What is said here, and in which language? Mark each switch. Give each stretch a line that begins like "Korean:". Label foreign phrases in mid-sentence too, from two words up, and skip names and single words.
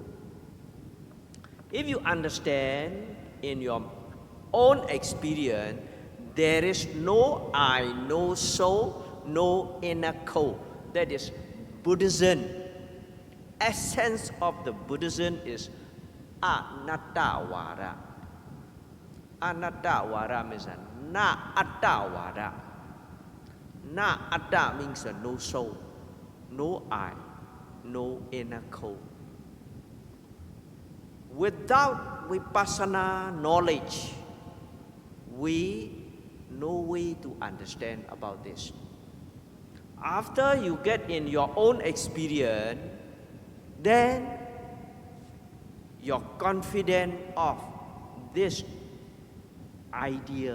English: If you understand in your own experience, there is no I, no soul, no inner code. That is Buddhism. Essence of the Buddhism is
Pali: anatta vara. Anatta vara
English: means
Pali: na atta vara. Na atta
English: means no soul, no I, no inner code. Without vipassana knowledge, we no way to understand about this. After you get in your own experience, then you're confident of this idea.